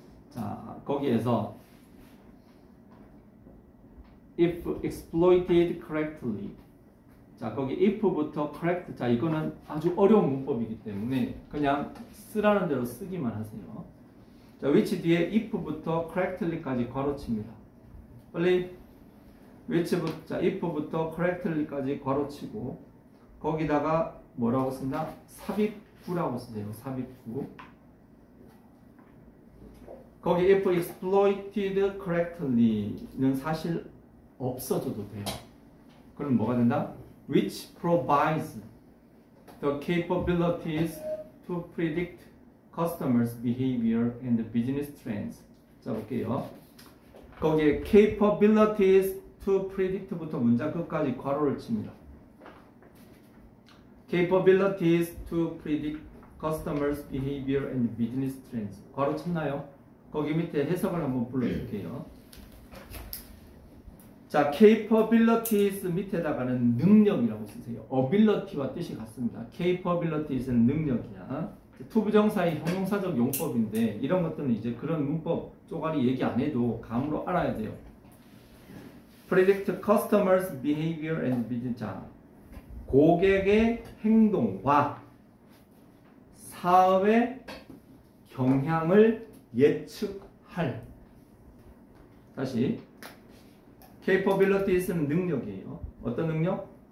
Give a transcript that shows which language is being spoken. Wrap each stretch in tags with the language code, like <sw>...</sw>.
<ko>자, 거기에서</ko> <en>if exploited correctly.</en> <ko>자, 거기 if부터 correct. 자, 이거는 아주 어려운 문법이기 때문에 그냥 쓰라는 대로 쓰기만 하세요. 자, which 뒤에 if부터 correctly까지 괄호칩니다. 빨리 which부터, 자, if부터 correctly까지 괄호치고 거기다가 뭐라고 쓴다? 삽입구라고 쓰세요. 삽입구. 거기</ko> <en>if exploited correctly</en> <ko>는 사실 없어져도 돼요. 그럼 뭐가 된다?</ko> <en>Which provides the capabilities to predict customers' behavior and business trends.</en> <ko>자, 볼게요. 거기에</ko> <en>capabilities to predict</en> <ko>부터 문장 끝까지 괄호를 칩니다.</ko> <en>capabilities to predict customers' behavior and business trends.</en> <ko>괄호 쳤나요? 거기 밑에 해석을 한번 불러줄게요. 자, capabilities 밑에다가는 능력이라고 쓰세요. ability와 뜻이 같습니다. capabilities는 능력이야. 투부정사의 형용사적 용법인데 이런 것들은 이제 그런 문법 쪼가리 얘기 안 해도 감으로 알아야 돼요.</ko> <en>Predict customers' behavior and business.</en> <ko>자, 고객의 행동과 사업의 경향을 예측할. 다시 capabilities는 능력이에요. 어떤 능력?</ko>